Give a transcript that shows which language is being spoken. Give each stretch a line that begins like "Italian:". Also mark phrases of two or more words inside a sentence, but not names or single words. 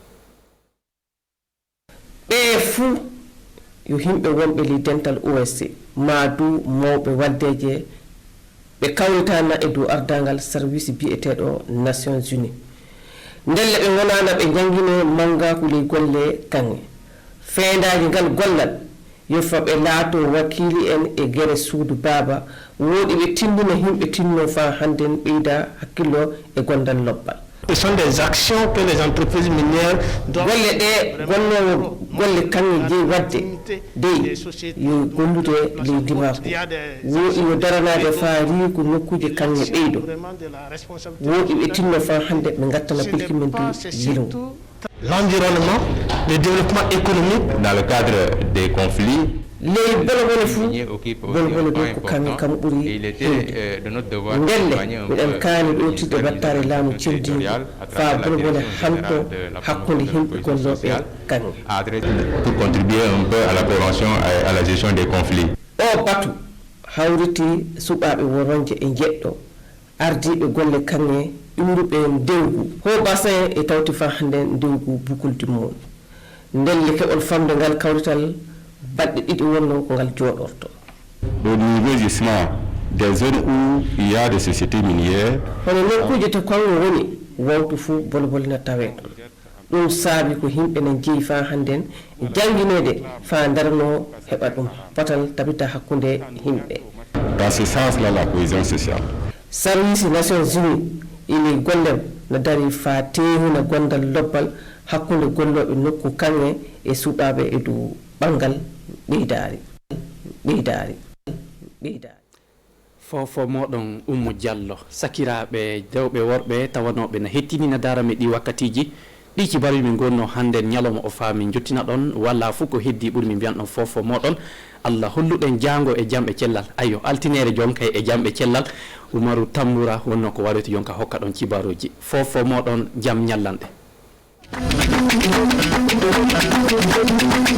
Fula: ɓe fuu yo himɓe wonɓe li dental OSC maadu mawɓe waddeje ɓe kawritana e dow ardangal service biyeteɗo Nations Unies ndelle ɓe gonana ɓe jangine mangaku ley golle kange feendaji ngal gollal yofa ɓe laato wakili en e gere suudu baba woɗi ɓe tindina himɓe tinno fa hannden ɓeyda hakkillo e gondal lobbal.
French: Ce sont des actions que les entreprises minières doivent
Fula: golle ɗe gonnowo golle kanŋe jeeyi wadde dey yo gollude leydi mako woɗi yo daranade fa riiku nokkuje kanŋe ɓeydo woɗi ɓe tinno fa hande ɓe gattana pilkimen du yilngu.
French: L'environnement, le développement économique dans le cadre des conflits.
Fula: ley bolobole fuu bolobole ɗo ko kamin kam ɓuuri ndelle miɗen kaani ɗowtide battare laamu cewdigu fa bolobole hanto hakkude himɓe golloɓe kanŋe
French: pour contribuer un peu à la prévention et à la gestion des conflits.
Fula: o batu hawriti suɓaɓe woronje e jeɗɗo ardiɓe golle kanŋe ɗumruɓe ndewgu ho bassin e tawti fa hande ndewgu bukuldi mum ndelle keɓol famde ngal kawrital balɗe ɗiɗi wonno ko ngal jooɗorto.
French: Au niveau gisement des zones où il y a des sociétés minières
Fula: hono nokkuje to kanŋe woni wawtu fuu bolbol na tawe ɗum saabi ko himɓe ne jeeyi fa hannden janginede fa darno heɓa ɗum batal tabita hakkunde himɓe.
French: Dans ce sens là la cohésion sociale.
Fula: Service Nations Unies ini gollem no dari fa teehuna gondal lobbal hakkunde golloɓe nokku kanŋe e suɓaɓe e dow ɓangal ɓeydari fofo moɗon Oumou Diallo sakiraɓe dewɓe worɓe tawanoɓe no hettinina darame ɗi wakkatiji ɗi kibaruji min gonno hande ñalawma o fa min jottina ɗon walla fof ko heddi ɓuuri min mbiyan ɗon fofo moɗon Allah holluɗen jango e jamɓe cellal ayo altinere jonkay e jamɓe cellal Oumarou Tamboura wonno ko waɗi to jonka hokka ɗon kibaruji fofo moɗon jam ñallanɗe